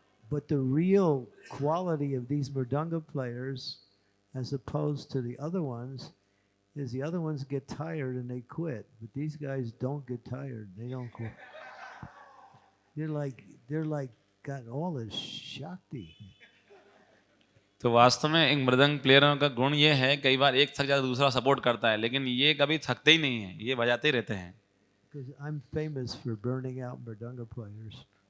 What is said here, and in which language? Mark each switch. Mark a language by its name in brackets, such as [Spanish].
[English] But the real quality of these mridanga players, as opposed to the other ones, is the other ones get tired and they quit. But these guys don't get tired. They don't quit. They're like got all this shakti. [Hindi] तो वास्तव में एक मृदंग प्लेयरों का गुण ये है, कई बार एक थक जाता दूसरा सपोर्ट करता है, लेकिन ये कभी थकते ही नहीं है, ये बजाते ही रहते हैं. [English] Because I'm famous for burning out mridanga players.